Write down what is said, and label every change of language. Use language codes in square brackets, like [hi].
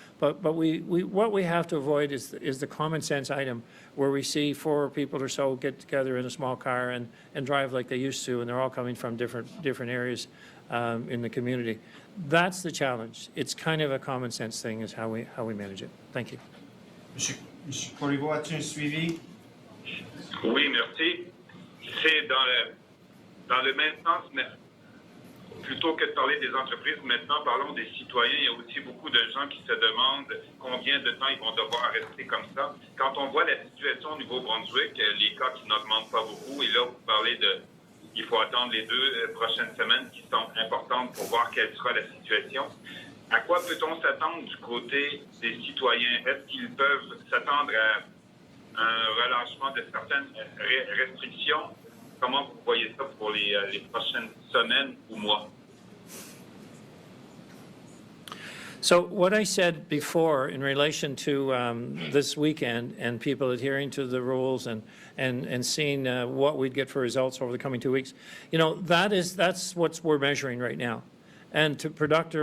[en] But what we have to avoid is the common sense item where we see 4 people or so get together in a small car and drive like they used to, and they're all coming from different areas in the community. That's the challenge. It's kind of a common sense thing is how we manage it. Thank you. [fr] Monsieur Corriveau, as-tu un suivi? Oui, merci. C'est dans le même sens, mais plutôt que de parler des entreprises, maintenant parlons des citoyens. Il y a aussi beaucoup de gens qui se demandent combien de temps ils vont devoir rester comme ça. Quand on voit la situation au Nouveau-Brunswick, les cas qui n'augmentent pas beaucoup, et là vous parlez il faut attendre les 2 prochaines semaines qui sont importantes pour voir quelle sera la situation. À quoi peut-on s'attendre du côté des citoyens? Est-ce qu'ils peuvent s'attendre à un relâchement de certaines restrictions? Comment vous voyez ça pour les prochaines semaines ou mois? [en] So what I said before in relation to this weekend and people adhering to the rules and seeing what we'd get for results over the coming 2 weeks, that's what we're measuring right now. And to Dr.